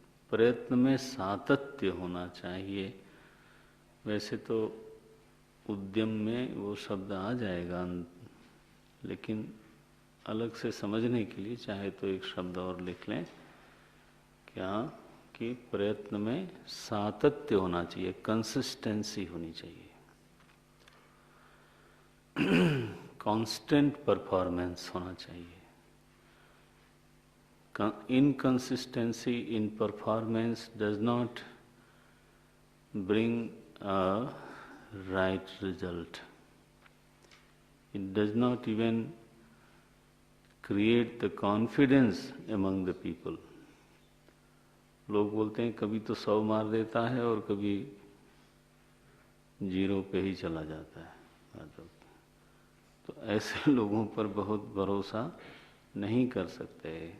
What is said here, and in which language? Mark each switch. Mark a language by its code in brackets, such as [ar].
[hi] प्रयत्न में सातत्य होना चाहिए। वैसे तो उद्यम में वो शब्द आ जाएगा, लेकिन अलग से समझने के लिए चाहे तो एक शब्द और लिख लें, क्या कि प्रयत्न में सातत्य होना चाहिए, कंसिस्टेंसी होनी चाहिए। कांस्टेंट परफॉर्मेंस होना चाहिए। [en] Inconsistency in performance does not bring a right result. It does not even create the confidence among the people. [hi] लोग बोलते हैं कभी तो 100 मार देता है और कभी 0 पे ही चला जाता है। मतलब तो ऐसे लोगों पर बहुत भरोसा नहीं कर सकते।